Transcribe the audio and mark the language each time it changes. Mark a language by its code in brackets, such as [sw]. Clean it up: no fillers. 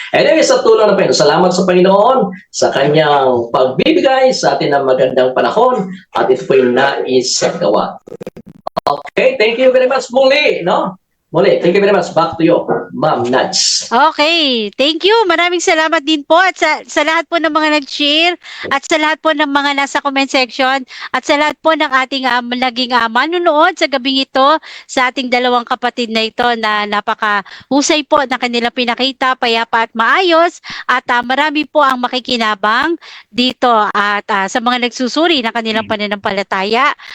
[tl] Anyway, sa tulong ng Panginoon, salamat sa Panginoon sa kanyang pagbibigay sa atin ng magandang panahon at ito po yung nais sa gawa. [en] Okay, thank you very much [tl] muli, no? Muli, [en] thank you very much. Back to you, Ma'am Nats. Okay, thank you. [tl] Maraming salamat din po at sa lahat po ng mga nag-share at sa lahat po ng mga nasa comment section at sa lahat po ng ating naging manunood sa gabing ito sa ating dalawang kapatid na ito na napakahusay po na kanilang pinakita, payapa at maayos at marami po ang makikinabang dito at sa mga nagsusuri ng kanilang pananampalataya.